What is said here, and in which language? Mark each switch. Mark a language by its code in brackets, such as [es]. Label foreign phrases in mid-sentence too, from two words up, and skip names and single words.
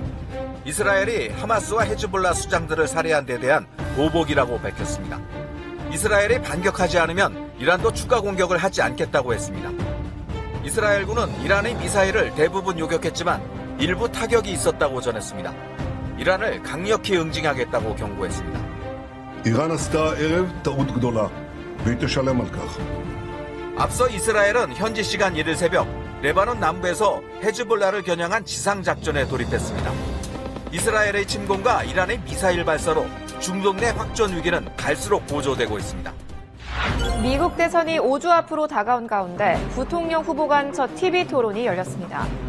[ko] 이스라엘이 하마스와 헤즈볼라 수장들을 살해한 데 대한 보복이라고 밝혔습니다. 이스라엘이 반격하지 않으면 이란도 추가 공격을 하지 않겠다고 했습니다. 이스라엘군은 이란의 미사일을 대부분 요격했지만 일부 타격이 있었다고 전했습니다. 이란을 강력히 응징하겠다고 경고했습니다. [he] איראן עשתה הערב טעות גדולה, והיא תשלם על כך. [ko] 앞서 이스라엘은 현지 시간 1일 새벽 레바논 남부에서 헤즈볼라를 겨냥한 지상작전에 돌입했습니다. 이스라엘의 침공과 이란의 미사일 발사로 중동 내 확전 위기는 갈수록 고조되고 있습니다. 미국 대선이 5주 앞으로 다가온 가운데 부통령 후보 간 첫 TV 토론이 열렸습니다.